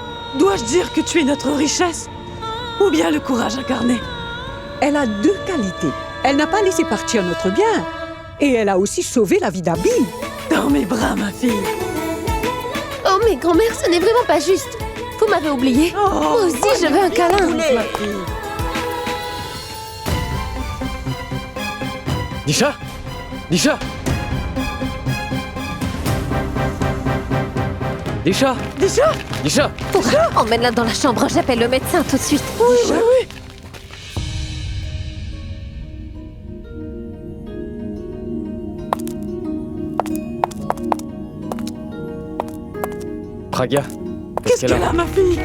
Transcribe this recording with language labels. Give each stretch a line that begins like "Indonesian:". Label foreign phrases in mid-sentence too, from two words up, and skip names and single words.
French: Dois-je dire que tu es notre richesse? Ou bien le courage incarné? Elle a deux qualités. Elle n'a pas laissé partir notre bien. Et elle a aussi sauvé la vie d'Abby. Dans mes bras, ma fille. Oh, mais grand-mère, ce n'est vraiment pas juste. Vous m'avez oublié. Moi aussi, je veux un câlin. Ma fille. Disha! Disha! Disha! Disha! Disha! Pourab, emmène-la dans la chambre, j'appelle le médecin tout de suite. Oui. Pragya, Qu'est-ce qu'elle a, ma fille?